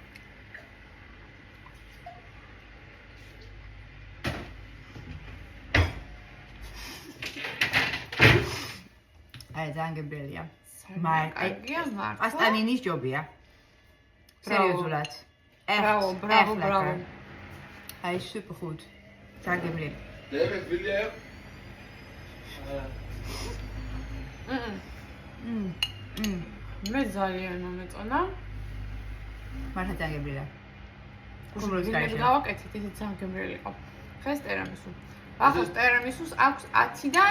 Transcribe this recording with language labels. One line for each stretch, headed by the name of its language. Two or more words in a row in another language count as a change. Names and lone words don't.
Georgian: აი ძალიან გემრიელია. კარგია, მაგრამ პასტანინის ჯობია. სერიოზულად. ბრავო. აი
Dutch: super goed.
Georgian: ძალიან გემრიელი.
Dutch: David, wil jij?
Georgian: მე ძალიან მომეწონა. მართლა ძალიან გემრიელია. გულს გავაკეთეთ, ეს ძალიან გემრიელი იყო. ხეს ტერამისუ. ახლა ტერამისუს აქვს 10-დან